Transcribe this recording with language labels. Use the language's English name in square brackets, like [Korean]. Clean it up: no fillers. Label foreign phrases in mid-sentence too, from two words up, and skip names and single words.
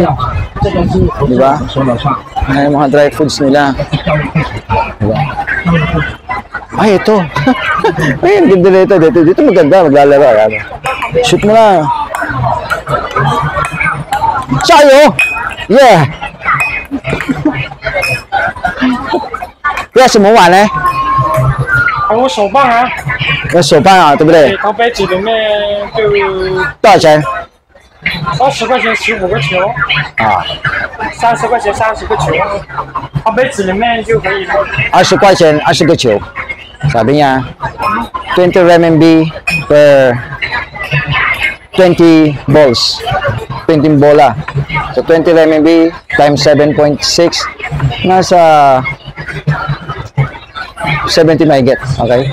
[Filipino] Diba? Ay, mga dry foods nila. Diba? Ay, ito. Ay, ang ganda na ito. Dito maganda, maglalaro. Shoot mo na. Sayo! [English] Yeah! [Chinese] 要什么碗呢？我手办啊，要手办啊，对不对？它杯子里面就多少钱？ 20块钱15个球啊，30块钱30个球，它杯子里面就可以。 20块钱20个球， [Filipino] sabi niya [English] 20 RMB per 20 balls, [Filipino] 20 bola. [English] So 20 RMB times 7.6 [Filipino] nasa 70 mahigit, [English] okay?